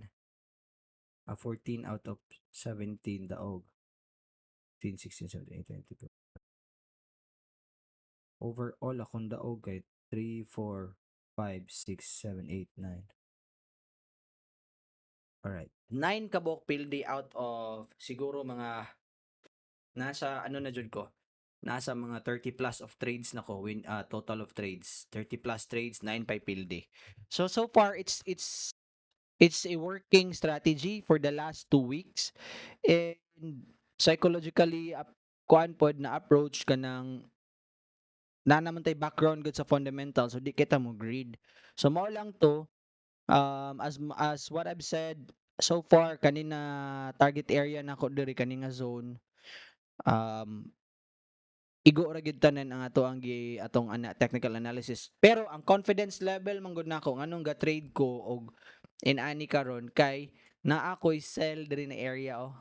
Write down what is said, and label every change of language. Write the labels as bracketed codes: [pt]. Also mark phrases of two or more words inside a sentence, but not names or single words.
[ceb] 14 [en] out of [ceb] 17 daog. 15, 16, 17, 18, 19, 20. Overall akong daog kay 3, 4, 5, 6, 7, 8, 9. Alright. 9 kabok pildi [en] out of [ceb] siguro mga nasa ano na jud ko. Nasa mga 30 plus [en] of trades [ceb] na ko [en] total of trades. [ceb] 30 [en] plus trades, [ceb] 9 pa pildi. [en] So far it's a working strategy for the last 2 weeks and psychologically [ceb] kuan pod na approach ka ng na naman tay background good sa fundamentals so di kita mo greed. So mao lang to [en] as what I've said so far [ceb] kanina [en] target area [ceb] na ko diri kaninga zone um, igo ra gyud tanan ang atong [en] technical analysis. [ceb] Pero ang [en] confidence level [ceb] man gud nako nganong ga-trade ko og inani karon kay naa ko'y sell diri na area, oh.